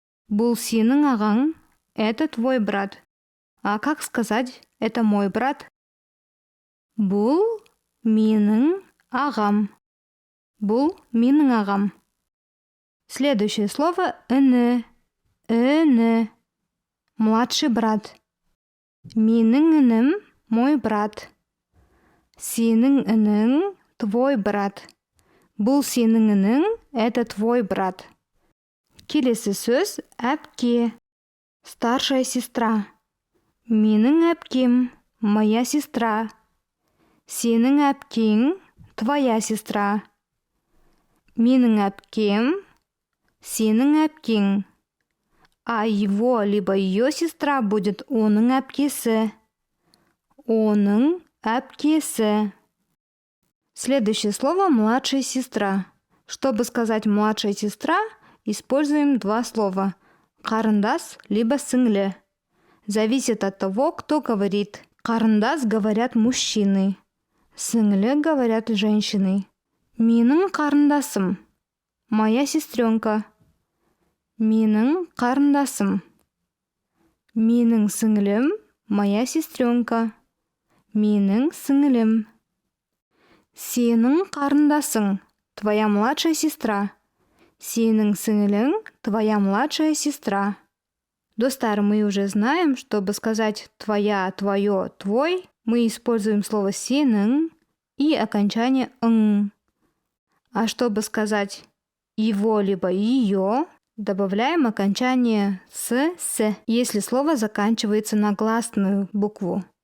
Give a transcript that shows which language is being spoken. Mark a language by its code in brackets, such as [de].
[kk] Бұл сенің ағаң, [ru] это твой брат. А как сказать «это мой брат»? [kk] Бұл менің ағам. Бұл менің ағам. [ru] Следующее слово «іні». Іні. Младший брат. [kk] Менің інім, [ru] мой брат. [kk] Сенің інің, [ru] твой брат. [kk] Бұл сенің інің, [ru] это твой брат. [kk] Келесі сөз әпке. [ru] Старшая сестра. [kk] Менің әпкем, [ru] моя сестра. [kk] Сенің әпкең, [ru] твоя сестра. [kk] Менің әпкем, сенің әпкең. [ru] А его либо ее сестра будет оның әпкесі. [kk] Оның әпкесі. [ru] Следующее слово «младшая сестра». Чтобы сказать «младшая сестра», используем два слова «қарындас» либо «сіңлі». Зависит от того, кто говорит. Қарындас говорят мужчины. Сіңлі говорят женщины. [kk] Менің қарындасым. [ru] Моя сестренка. [kk] Менің қарындасым. Менің сіңлім, [ru] моя сестренка. [kk] Менің сіңлім. Сенің қарындасың, [ru] твоя младшая сестра. [kk] Сенің сіңлің, [ru] твоя младшая сестра. Достар, мы уже знаем, чтобы сказать твоя, твое, твой, мы используем слово сенің и окончание ың. А чтобы сказать его либо ее, добавляем окончание с, если слово заканчивается на гласную букву.